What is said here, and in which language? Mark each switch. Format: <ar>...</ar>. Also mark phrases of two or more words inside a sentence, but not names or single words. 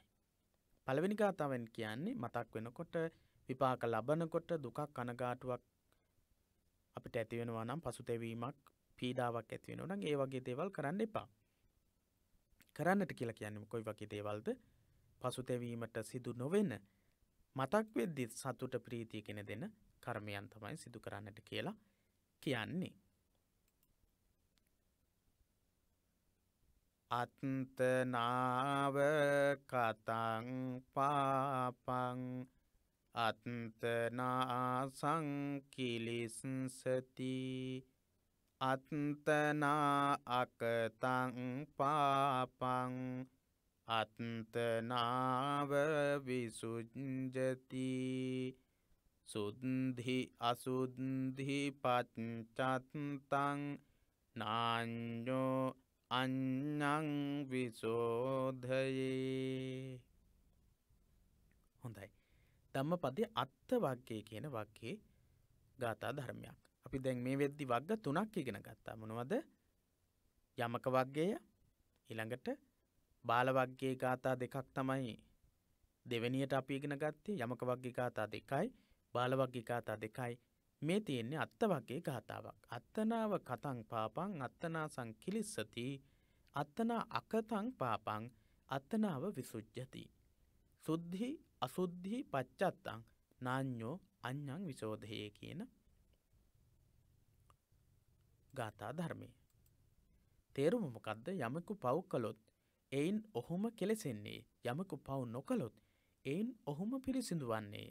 <si>පළවෙනි ගාථාවෙන් කියන්නේ මතක් වෙනකොට විපාක ලබනකොට දුකක් කනගාටුවක් අපිට ඇති වෙනවා නම් පසුතැවීමක් පීඩාවක් ඇති වෙනවා නම් ඒ වගේ දේවල් කරන්න එපා. කරන්නට කියලා කියන්නේ කොයි වගේ දේවල්ද? පසුතැවීමට සිදු නොවෙන මතක් වෙද්දි සතුට ප්‍රීතිය කියන දෙන කර්මයන් තමයි සිදු කරන්නට කියලා කියන්නේ.</si> <pi>අත්තනාව කතං පාපං අත්තනා සංකිලිස්සති අත්තනා අකතං පාපං අත්තනාව විසුජ්ජති සුද්ධි අසුද්ධි පච්චත්තං නාඤ්ඤෝ අඤ්ඤං විසෝධයේ.</pi> <si>හොඳයි. ධම්මපදයේ අත්ත වග්ගය කියන වග්ගයේ ගාථා ධර්මයක්. අපි දැන් මේ වෙද්දි වග්ග 3ක් ඉගෙන ගත්තා. මොනවද? යමක වග්ගය, ඊළඟට බාල වග්ගයේ ගාථා 2ක් තමයි දෙවෙනියට අපි ඉගෙන ගත්තේ. යමක වග්ගයේ ගාථා 2යි, බාල වග්ගයේ ගාථා 2යි. මේ තියෙන්නේ අත්ත වග්ගයේ ගාථාවක්.</si> <pi>අත්තනාව කතං පාපං අත්තනා සංකිලිස්සති අත්තනා අකතං පාපං අත්තනාව විසුජ්ජති සුද්ධි අසුද්ධි පච්චත්තං නාඤ්ඤෝ අඤ්ඤං විසෝධයේ</pi> <si>කියන ගාථා ධර්මයේ තේරුම මොකද්ද? යමකු පව් කළොත් එයින් ඔහුම කෙලෙසෙන්නේ. යමකු පව් නොකළොත් එයින් ඔහුම පිරිසිදු වන්නේ.</si>